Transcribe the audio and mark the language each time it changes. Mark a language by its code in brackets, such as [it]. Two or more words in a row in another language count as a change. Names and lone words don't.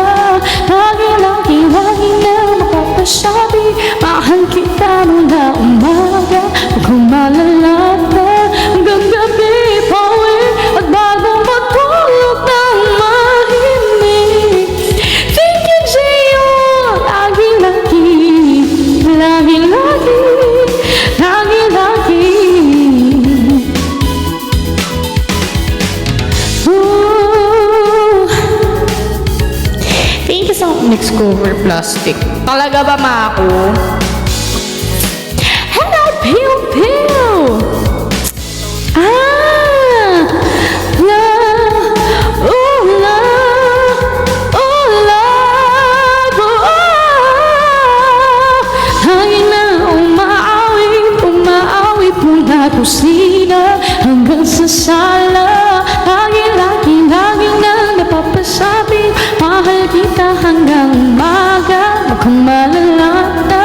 [tl] Lagi na mapapasabi, mahal kita mula umaga hanggang malalata. Hanggang gabi pawi at bago matulog ng mahimbing, thinking sa'yo lagi-lagi, lagi-lagi, lagi-lagi. [en] Thank you so much. Next cover plastic. [tl] Talaga ba Mako? [en] Hello, Pew Pew! Ah! La! Oh, la! Oh, love! Oh! [tl] Hangin na umaawit mula kusina hanggang sa sala. Lagi na napapasabi, mahal kita hanggang umaga, mukhang malalata.